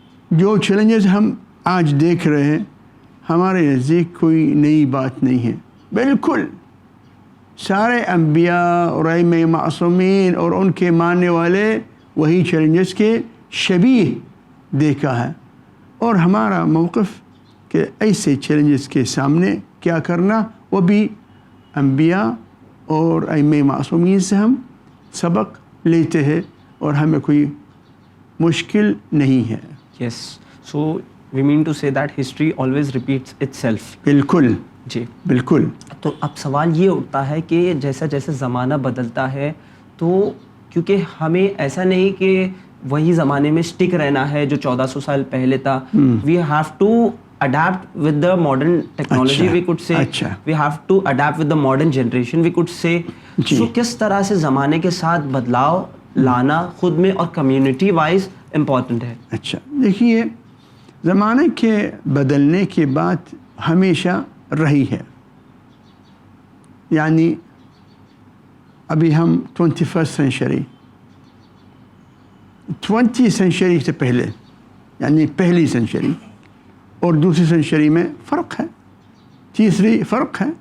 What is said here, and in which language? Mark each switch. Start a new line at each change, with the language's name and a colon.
Urdu: جو چیلنجز ہم آج دیکھ رہے ہیں ہمارے نزدیک کوئی نئی بات نہیں ہے، بالکل سارے انبیاء اور ائمہ معصومین اور ان کے ماننے والے وہی چیلنجز کے شبیہ دیکھا ہے، اور ہمارا موقف کہ ایسے چیلنجز کے سامنے کیا کرنا، وہ بھی انبیاء اور ائمہ معصومین سے ہم سبق لیتے ہیں اور ہمیں کوئی مشکل نہیں ہے.
English: Yes. So we mean to say that history always repeats itself.
Urdu: بالکل جی. بالکل. تو اب سوال یہ اٹھتا ہے کہ جیسا جیسے زمانہ بدلتا ہے تو کیونکہ ہمیں ایسا نہیں کہ وہی زمانے میں اسٹک رہنا ہے جو 1400 سال پہلے تھا.
English: We have to adapt with the modern technology, we could say. We have to adapt with the modern generation, we could say.
Urdu: So کس طرح سے زمانے کے ساتھ بدلاؤ لانا خود میں اور کمیونٹی وائز امپورٹنٹ ہے. اچھا دیکھیے زمانے کے بدلنے کی بات ہمیشہ رہی ہے. یعنی ابھی ہم 21st سینچری 20 سینچری سے پہلے یعنی پہلی سینچری اور دوسری سینچری میں فرق ہے, تیسری فرق ہے.